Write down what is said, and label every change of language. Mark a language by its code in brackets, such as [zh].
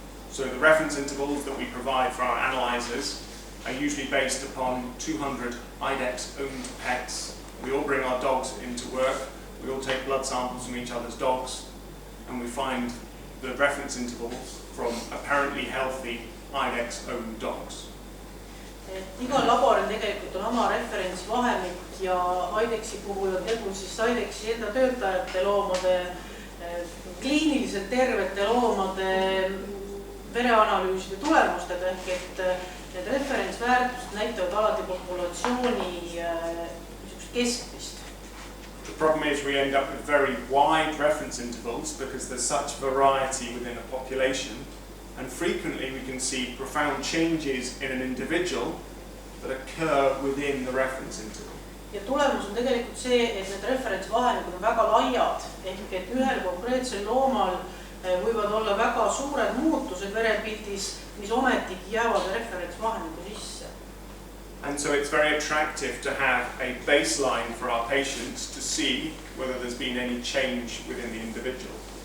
[en] So the reference intervals that we provide for our analyzers are usually based upon 200 IDEX-owned pets. We all bring our dogs into work, we all take blood samples from each other's dogs, and we find the reference intervals from apparently healthy IDEX-owned dogs. [et] Igal laboril tegelikult on oma referentsvahemik ja IDEX-i puhul on tegu siis IDEX-i enda töötajate loomade, kliiniliselt tervete loomade vereanalüüside tulemustega, ehk et need referentsväärtused näitavad alati populatsiooni keskmist. [en] The problem is we end up with very wide reference intervals because there's such variety within a population, and frequently we can see profound changes in an individual that occur within the reference interval. [et] Ja tulemus on tegelikult see, et need referentsvahemikud on väga laiad, ehk et ühel konkreetsel loomal võivad olla väga suured muutused verepildis, mis ometigi jäävad referentsvahemiku sisse. [en] And so it's very attractive to have a baseline for our patients to see whether there's been any change within the individual.